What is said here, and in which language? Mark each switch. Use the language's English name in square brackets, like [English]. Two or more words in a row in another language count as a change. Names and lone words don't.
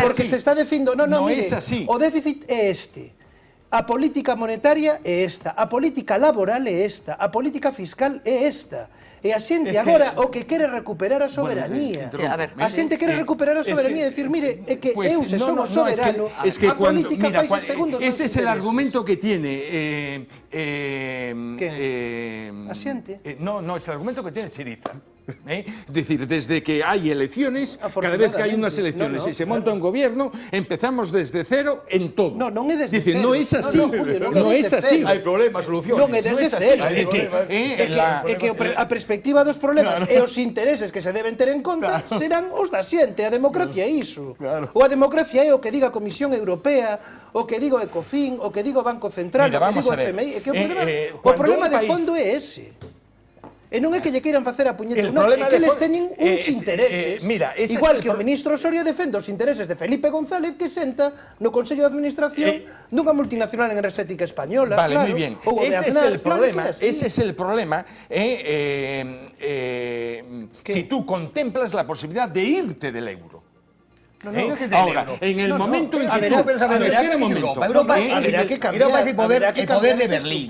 [Galician] porque se está dicindo, mire, o déficit é este, a política monetaria é esta, a política laboral é esta, a política fiscal é esta. E a xente agora o que quere recuperar a soberanía. A xente quere recuperar a soberanía e dicir, mire, é que eu se son soberano, a política faise segundo. [Spanish] Ese es el argumento que tiene... [Galician] ¿A xente? [Spanish] No, es el argumento que tiene Syriza. Es decir, desde que hay elecciones, cada vez que hay unas elecciones y se monta un gobierno, empezamos desde cero en todo. [Galician] No é desde [Spanish] cero. No es así. No es así. Hay problemas, soluciones. [Galician] Non é desde cero. É que a perspectiva dos problemas e os intereses que se deben ter en conta serán os da xente. A democracia é iso. Ou a democracia é o que diga a Comisión Europea, o que diga o Ecofin, o que diga o Banco Central, o que diga o FMI. O problema de fondo é ese. E non é que lle queiran facer a puñeta, non, é que les teñen uns intereses. Igual que o ministro Soria defende os intereses de Felipe González, que senta no Consello de Administración dunha multinacional enerxética española. Vale, moi bien. [Spanish] Ese es el problema. Si tú contemplas la posibilidad de irte del euro. Ahora, en el momento en que Europa es el poder de Berlín.